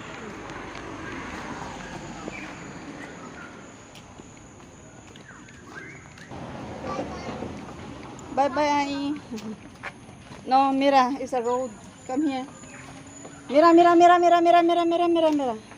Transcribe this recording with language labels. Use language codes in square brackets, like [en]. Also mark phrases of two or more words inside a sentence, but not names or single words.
[en] Bye-bye. No, Mira, it's a road. Come here. [es] Mira, Mira, Mira, Mira, Mira, Mira, Mira, Mira, Mira.